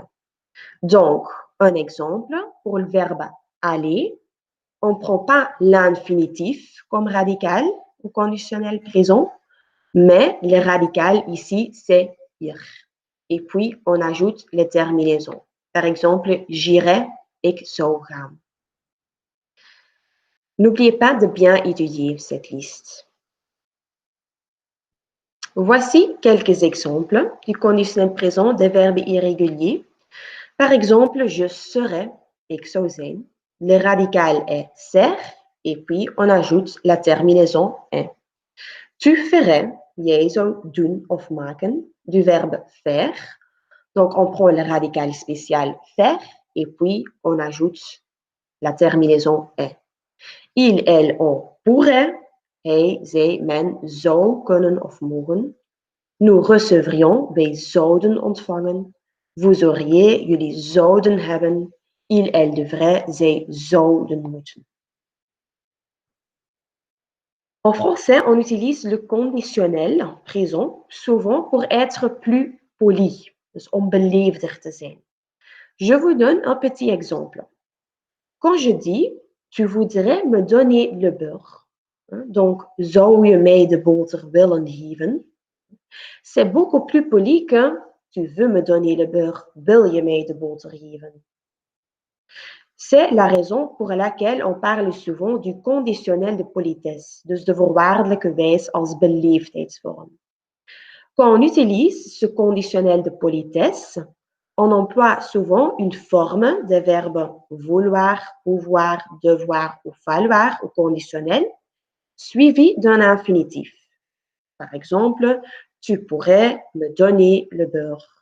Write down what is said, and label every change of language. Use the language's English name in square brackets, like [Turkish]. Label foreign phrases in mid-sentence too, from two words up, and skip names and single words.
[French] Donc, un exemple pour le verbe aller, on ne prend pas l'infinitif comme radical au conditionnel présent, mais le radical ici, c'est ir. Et puis, on ajoute les terminaisons. Par exemple, j'irai, [Dutch] ik zou gaan. [French] N'oubliez pas de bien étudier cette liste. Voici quelques exemples du conditionnel présent des verbes irréguliers. Par exemple, je serai, [Dutch] ik zou zijn. [French] Le radical est ser et puis on ajoute la terminaison est. Tu ferais, [Dutch] jij zou doen of maken, [French] du verbe faire. Donc, on prend le radical spécial faire et puis on ajoute la terminaison est. Il, elle, on pourrait, [Dutch] hij, zij, men zou kunnen of mogen. [French] Nous recevrions, [Dutch] wij zouden ontvangen. [French] Vous auriez, [Dutch] jullie zouden hebben. [French] Il, elle devrait, [Dutch] zij zouden moeten. [French] En français, on utilise le conditionnel présent souvent pour être plus poli, [Dutch] dus om beleefder te zijn. [French] Je vous donne un petit exemple. Quand je dis tu voudrais me donner le beurre, donc [Dutch] zou je mij de boter willen geven, [French] c'est beaucoup plus poli que tu veux me donner le beurre, [Dutch] wil je mij de boter geven. [French] C'est la raison pour laquelle on parle souvent du conditionnel de politesse, [Dutch] dus de voorwaardelijke wijs als beleefdheidsvorm. [French] Quand on utilise ce conditionnel de politesse, on emploie souvent une forme des verbes vouloir, pouvoir, devoir ou falloir au conditionnel, suivie d'un infinitif. Par exemple, tu pourrais me donner le beurre.